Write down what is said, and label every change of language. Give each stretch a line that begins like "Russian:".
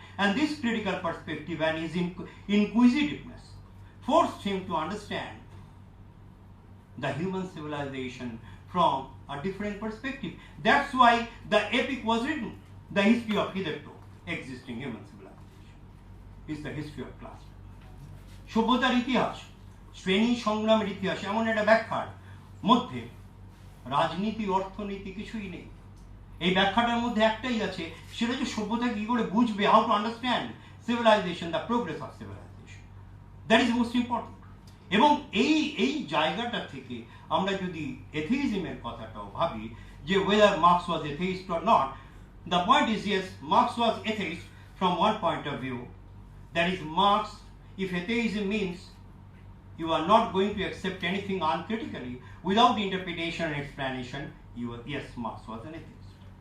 English: And this critical perspective and his inquisitiveness forced him to understand the human civilization from a different perspective. That's why the epic was written. The history of hitherto existing human civilization is the history of class.
Bangla: সভ্যতার ইতিহাস, শ্রেণী সংগ্রামের ইতিহাস, এমন একটা ব্যাখ্যার মধ্যে রাজনীতি অর্থনীতি কিছুই নেই। এই ব্যাখ্যাটার মধ্যে একটাই আছে, সেটা হচ্ছে সভ্যতা কি করে বুঝবে,
English: How to understand civilisation, the progress of civilisation, that is most important.
Bangla: এবং এই জায়গাটা থেকে আমরা যদি এথিইজমের কথাটাও ভাবি, যে
English: whether Marx was atheist or not, the point is yes, Marx was atheist from one point of view, that is Marx, if atheism means you are not going to accept anything uncritically without interpretation and explanation, yes, Marx was an atheist.